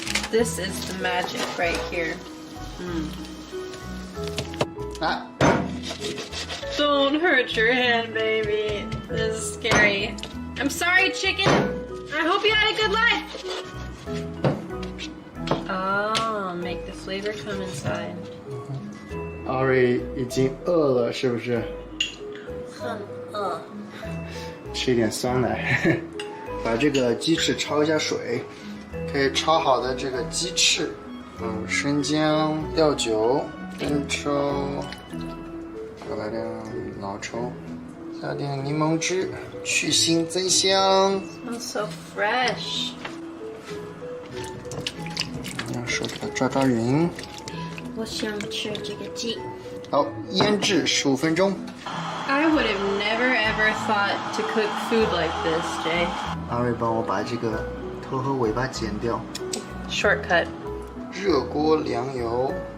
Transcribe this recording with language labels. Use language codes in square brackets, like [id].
[en] This is the magic right here. Ah. Don't hurt your hand, baby. This is scary. I'm sorry, chicken. I hope you had a good life. Oh, make the flavor come inside. [zh] Ari 已经饿了，是不是？很饿。吃一点酸奶。把这个鸡翅焯一下水。可以焯好的这个鸡翅，生姜、料酒、生抽，再来点老抽，加点柠檬汁，去腥增香。 [en] Smells so fresh. [zh] 用手给它抓抓匀。我想吃这个鸡。好，腌制15分钟。 [en] I would have never ever thought to cook food like this, Jay. [zh] 阿瑞帮我把这个头和尾巴剪掉。 [en] Shortcut. [zh] 热锅凉油。